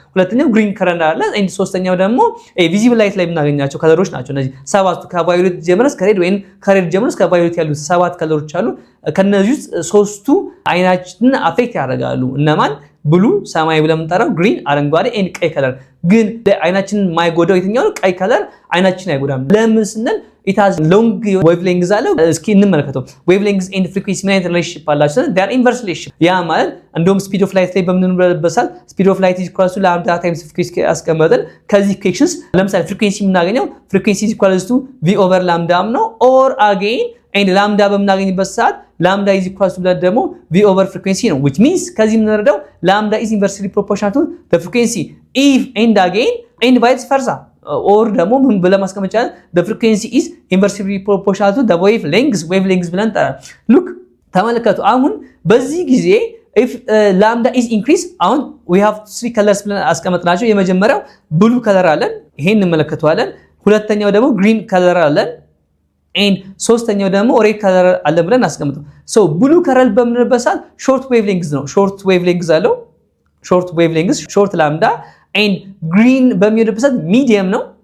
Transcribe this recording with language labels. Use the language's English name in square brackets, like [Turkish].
[Amharic] ሁለተኛው ግሪን ከለር አለ። ኤንድ ሶስተኛው ደግሞ ቪዚብል ላይት ላይ የምናገኛቸው ከለሮች ናቸው። እነዚህ 7ቱ ከቫዮሌት ጀምሮ እስከ ሬድ ወይም ከሬድ ጀምሮ እስከ ቫዮሌት ያሉት 7 ከለሮች አሉ። ከነዚህ ውስጥ 3ቱ አይናችንን አፌክት ያደርጋሉ። እነማን? ብሉ ሰማያዊ ብለን የምንጠራው፣ ግሪን አረንጓዴ፣ ኤንድ ቀይ ከለር። ግን አይናችንን የማይጎዳው የትኛው ነው? ቀይ ከለር አይናችንን አይጎዳም። ለምን ስንል [English] it has long wavelengths [Amharic] አለው። እስኪ እንመለከተው። wavelengths and frequency ምን አይነት ሪሌሽንሺፕ አላቸው? [English] they are inverse relationship። [Amharic] ያ ማለት እንደውም [English] speed of light [Amharic] ላይ በምንነበረበት ሰዓት [English] speed of light is equal to lambda times frequency አስቀመጠን። ከዚህ ኢኩዌሽንስ ለምሳሌ frequency የምናገኘው frequency is equal to v over lambda ነው። or again and lambda በምናገኝበት ሰዓት lambda is equal to ደግሞ v over frequency ነው። which means [Amharic] ከዚህ የምንረዳው [English] lambda is inversely proportional to the frequency if and again and vice versa or ደግሞ [Amharic] ምን ብለን ማስቀመጥ ይቻላል? [English] the frequency is inversely proportional to the wavelengths [Amharic] ብለን ጠራ። ሉክ ተመልከቱ። አሁን በዚህ ጊዜ [English] if lambda is increase [Amharic] አሁን [English] we have 3 colors [Amharic] ብለን አስቀመጥናቸው። የመጀመሪያው ብሉ ከለር አለን፣ ይሄን እንመለከተዋለን። ሁለተኛው ደግሞ ግሪን ከለር አለን and ሶስተኛው ደግሞ ሬድ ከለር አለ ብለን አስቀምጠው። ሶ ብሉ ከለር በምንልበት ሰዓት ሾርት ዌቭሌንግዝ ነው። ሾርት ዌቭሌንግዝ አለው። ሾርት ዌቭሌንግዝ ሾርት ላምዳ and green በሚሆንበት ሰዓት ሚዲየም ነው።